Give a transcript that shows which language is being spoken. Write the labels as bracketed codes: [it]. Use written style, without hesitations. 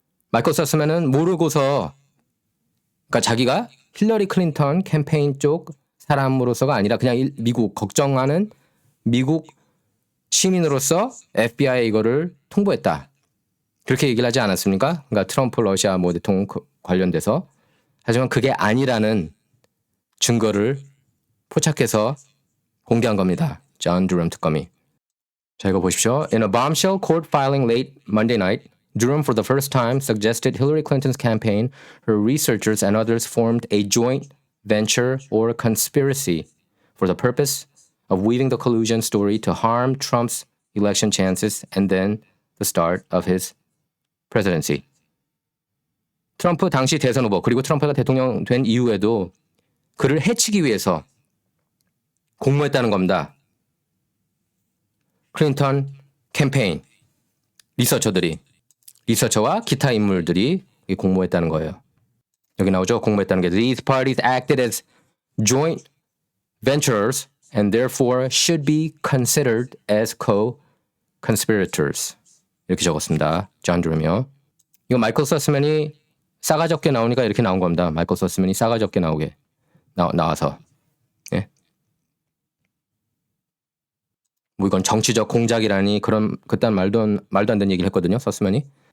[ko] 마이클 서스맨은 모르고서, 그러니까 자기가 힐러리 클린턴 캠페인 쪽 사람으로서가 아니라 그냥 미국 걱정하는 미국 시민으로서 FBI에 이거를 통보했다, 그렇게 얘기를 하지 않았습니까? 그러니까 트럼프 러시아 뭐 대통령 관련돼서. 하지만 그게 아니라는 증거를 포착해서 공개한 겁니다. 존 드럼 특검이. 자, 이거 보십시오. [en] In a bombshell court filing late Monday night, Durham for the first time suggested Hillary Clinton's campaign, her researchers and others formed a joint venture or conspiracy for the purpose of weaving the collusion story to harm Trump's election chances and then the start of his presidency. [ko] 트럼프 당시 대선 후보, 그리고 트럼프가 대통령 된 이후에도 그를 해치기 위해서 공모했다는 겁니다. 클린턴 캠페인 리서처와 기타 인물들이 공모했다는 거예요. 여기 나오죠? 공모했다는 게 [en] These parties acted as joint ventures and therefore should be considered as co-conspirators. [ko] 이렇게 적었습니다. 존 드럼이요. 이거 마이클 서스맨이 싸가지 없게 나오니까 이렇게 나온 겁니다. 마이클 서스맨이 싸가지 없게 나와서. 예. 뭐 이건 정치적 공작이라니 그딴 말도 안 되는 얘기를 했거든요. 서스맨이.